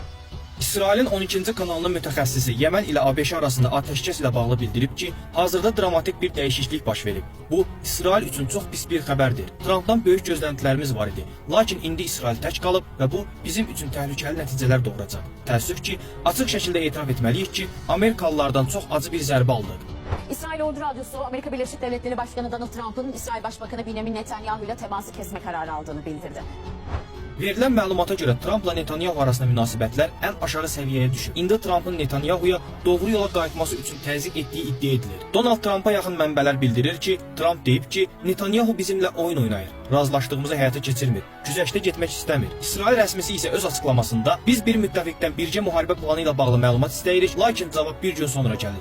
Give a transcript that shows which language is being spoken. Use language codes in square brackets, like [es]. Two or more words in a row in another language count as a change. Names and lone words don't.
[az] İsrailin 12-ci kanalının mütəxəssisi Yemen ilə ABŞ arasında atəşkəs ilə bağlı bildirib ki, hazırda dramatik bir dəyişiklik baş verib. Bu, İsrail üçün çox pis bir xəbərdir. Trumpdan böyük gözləntilərimiz var idi. Lakin indi İsrail tək qalıb və bu bizim üçün təhlükəli nəticələr doğuracaq. Təəssüf ki, açıq şəkildə etiraf etməliyik ki, Amerikalılardan çox acı bir zərbə aldıq. [tr] İsrail Ordu Radyosu, Amerika Birleşik Devletleri Başkanı Donald Trump'ın İsrail Başbakanı Benjamin Netanyahu ile teması kesme kararı aldığını bildirdi. [az] Verilən məlumata görə Trumpla Netanyahu arasında münasibətlər ən aşağı səviyyəyə düşüb. İndi Trumpın Netanyahuya doğru yola qayıtması üçün təzyiq etdiyi iddia edilir. Donald Trumpa yaxın mənbələr bildirir ki, Trump deyib ki, Netanyahu bizimlə oyun oynayır. Razılaşdığımızı həyata keçirmir. Güzəştə getmək istəmir. İsrail rəsmisi isə öz açıqlamasında biz bir müttəfiqdən bircə müharibə planı ilə bağlı məlumat istəyirik, lakin cavab bir gün sonra gəlir.